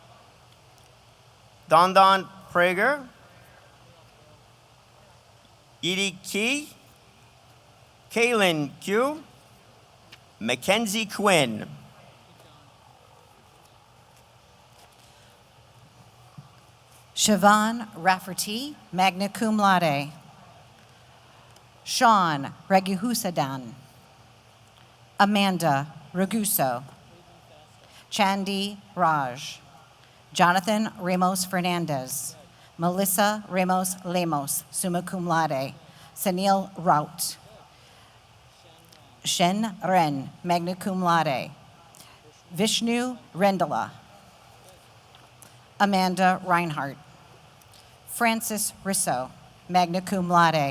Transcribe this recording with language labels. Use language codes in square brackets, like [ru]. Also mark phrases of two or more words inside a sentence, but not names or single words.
[en] Don Prager. Edie Key. Kaylin Q. Mackenzie Quinn. Siobhan Rafferty, [la] magna cum laude. [en] Sean Regihusadan. Amanda Raguso. Chandi Raj. Jonathan Ramos Fernandez. Melissa Ramos Lemos, [la] summa cum laude. [en] Sanil Rout. Shen Ren, [la] magna cum laude. [en] Vishnu Rendala. Amanda Reinhardt. Francis Risso, [la] magna cum laude.